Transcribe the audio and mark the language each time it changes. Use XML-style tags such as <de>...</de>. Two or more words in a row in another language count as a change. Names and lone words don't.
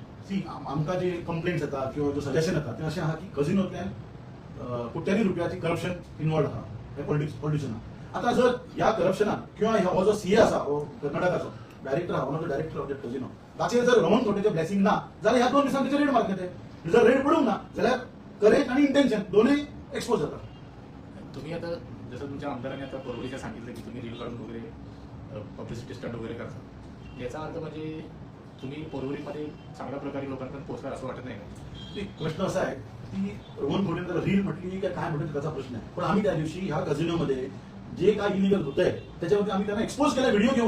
<kok>सी आमकां जे कंप्लेंट्स येतात किंवा जो सजेशन येता ते अशें आहा की कझिनोंतल्यान कोट्यांनी रुपयाची</kok> <en>corruption involved</en> <kok>आहा हे पॉलिटिशियनाक. आता जर ह्या करप्शनाक किंवा हो जो CA आसा हो कर्नाटकाचो डायरेक्टर आहा</kok> <en>one of the director of that casino</en> <kok>ताचेर जर रोहन खंवटेचें ब्लेसिंग ना जाल्यार ह्या 2 दिसांनी तेचेर रेड मारतले. ते जर रेड पडूंक ना जाल्यार करेज आणि इंटेन्शन दोनूय एक्सपोज जाता.</kok> <mr>तुम्ही आता जसं तुमच्या आमदारांनी आता पोरवरीच्या सांगितलं की तुम्ही रील काढून वगैरे</mr> <en>publicity stunt</en> <mr>वगैरे करता. याचा अर्थ म्हणजे तुम्ही पोरवरीमध्ये चांगल्या प्रकारे लोकांपर्यंत पोहोचणार असं वाटत नाही का? प्रश्न असा आहे ती रोहन खोडेने त्याला रील म्हटली की काय म्हटलं त्याचा प्रश्न आहे, पण आम्ही त्या दिवशी ह्या कझिनोमध्ये जे काय इलिगल होत आहे त्याच्यावरती आम्ही त्यांना एक्सपोज केला व्हिडिओ घेऊन.</mr>